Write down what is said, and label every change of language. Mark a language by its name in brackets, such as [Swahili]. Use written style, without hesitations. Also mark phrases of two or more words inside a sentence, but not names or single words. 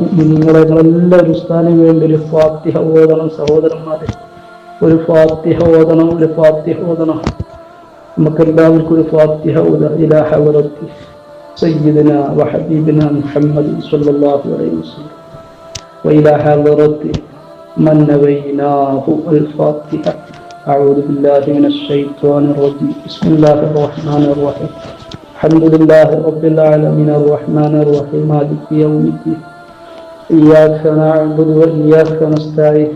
[Malayalam] നിങ്ങളെല്ലാവരും ഉസ്താദിന് വേണ്ടി ഒരു ഫാത്തിഹ ഓതണം. സഹോദരന്മാരെ, ഒരു ഫാത്തിഹ ഓതണം, ഒരു ഫാത്തിഹ ഓതണം. നമുക്കെല്ലാവർക്കും ഒരു ഫാത്തിഹ ഓതാ [Arabic] إلى حضرة سيدنا وحبيبنا محمد صلى الله عليه وسلم وإلى حضرة من نويناه الفاتحة. أعوذ بالله من الشيطان الرجيم. بسم الله الرحمن الرحيم. الحمد لله رب العالمين الرحمن الرحيم مالك يوم الدين. إياك نعبد وإياك نستعين.